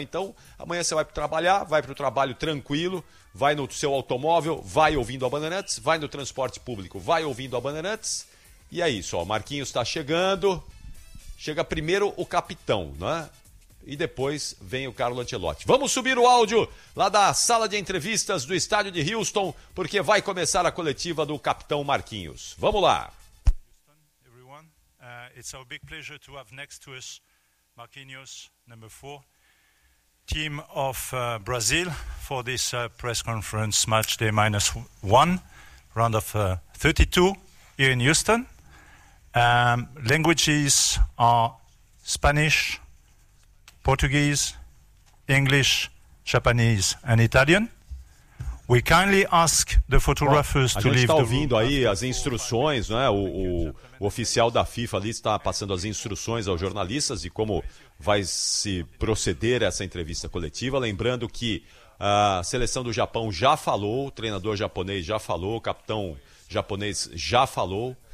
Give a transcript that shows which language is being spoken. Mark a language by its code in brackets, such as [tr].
[pt] Então, amanhã você vai para o trabalho tranquilo, vai no seu automóvel, vai ouvindo a Bandeirantes, vai no transporte público, vai ouvindo a Bandeirantes, e é isso, ó, Marquinhos está chegando, chega primeiro o capitão, não é? E depois vem o Carlo Ancelotti. Vamos subir o áudio lá da sala de entrevistas do estádio de Houston, porque vai começar a coletiva do capitão Marquinhos. Vamos lá. [en] Houston, everyone. It's our big pleasure to have next to us Marquinhos, number 4, team of Brazil, for this press conference match day minus 1, round of 32 here in Houston. Languages are Spanish, Portuguese, English, Japanese and Italian. We kindly ask the photographers to leave. [pt] A gente está ouvindo aí as instruções, né? O oficial da FIFA ali está passando as instruções aos jornalistas e como vai se proceder essa entrevista coletiva. Lembrando que a seleção do Japão já falou, o treinador japonês já falou, o capitão japonês já falou.